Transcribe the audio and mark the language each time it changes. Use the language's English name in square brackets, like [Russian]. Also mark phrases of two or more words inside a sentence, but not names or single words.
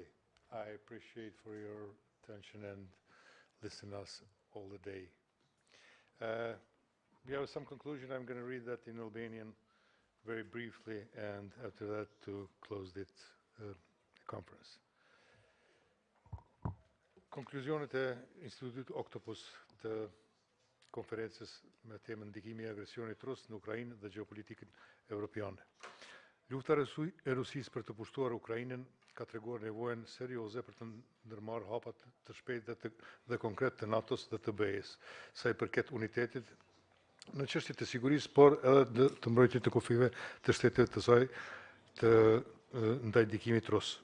[English] I appreciate for your attention and listen us all the day. We have some conclusion. I'm going to read that in Albanian very briefly, and after that to close this conference. [Albanian] Konkluzionet e Institutit OCTOPUS të konferencës me temën ndikimi i agresionit rus në Ukrainë dhe gjeopolitikën evropiane. Lufta e Rusisë për të pushtuar Ukrainën ka treguar nevojën serioze për të ndërmarrë hapat të shpejtë dhe konkret të NATO-s dhe të BE-s, sa i përket unitetit në çështje të sigurisë, por edhe të mbrojtjes të kufive të shteteve të saj të ndaj ndikimit rus.